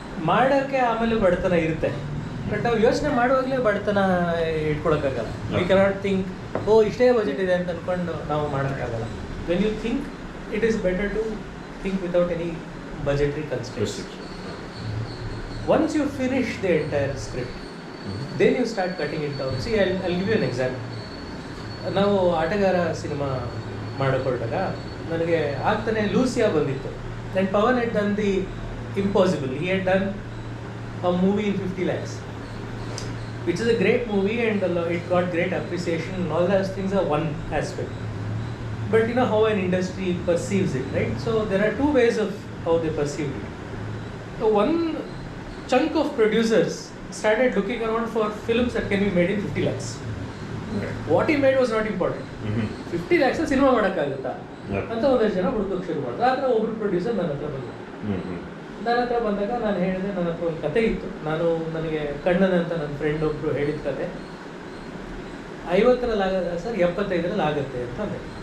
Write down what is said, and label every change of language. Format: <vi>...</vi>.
<kn>ಮಾಡೋಕ್ಕೆ ಆಮೇಲೆ ಬಡತನ ಇರುತ್ತೆ, ಬಟ್ ನಾವು ಯೋಚನೆ ಮಾಡುವಾಗಲೇ ಬಡತನ ಇಟ್ಕೊಳಕ್ಕಾಗಲ್ಲ.</kn> <en>we cannot think</en> <kn>ಇಷ್ಟೇ ಬಜೆಟ್ ಇದೆ ಅಂತ ಅಂದ್ಕೊಂಡು ನಾವು ಮಾಡೋಕ್ಕಾಗಲ್ಲ.</kn> <en>When you think it is better to think without any budgetary constraints. Once you finish the entire script, then you start cutting it down. See, I'll give you an example.</en> <kn>ನಾವು ಆಟಗಾರ cinema ಮಾಡಿಕೊಂಡಾಗ ನನಗೆ ಆಗ್ತಾನೆ Lucia ಬಂದಿತ್ತು.</kn> <en>then Pawan had done the impossible. He had done a movie in 50 lakhs, which is a great movie and it got great appreciation and all those things are one aspect. But you know how an industry perceives it, right? So there are two ways of how they perceive it. So one chunk of producers started looking around for films that can be made in 50 lakhs. What he made was not important.</en> <kn>50 lakhs cinema ಮಾಡೋಕ್ಕಾಗುತ್ತಾ ಅಂತ ಒಂದಷ್ಟು ಜನ ಹುಡುಕೋಕೆ ಶುರು ಮಾಡಿದ್ರು. ಆದ್ರೆ ಒಬ್ಬರು producer ನನ್ನ ಹತ್ರ ಬಂದಾಗ ನಾನು ಹೇಳಿದೆ, ನನ್ನ ಹತ್ರ ಒಂದು ಕತೆ ಇತ್ತು. ನನಗೆ ಕಣ್ಣನ್ ಅಂತ ನನ್ನ ಫ್ರೆಂಡ್ ಒಬ್ಬರು ಹೇಳಿದ ಕತೆ 50ರಲ್ಲಿ ಆಗಲ್ಲ ಸರ್, 75ರಲ್ಲಿ ಆಗುತ್ತೆ ಅಂತ ಅಂದೆ.</kn>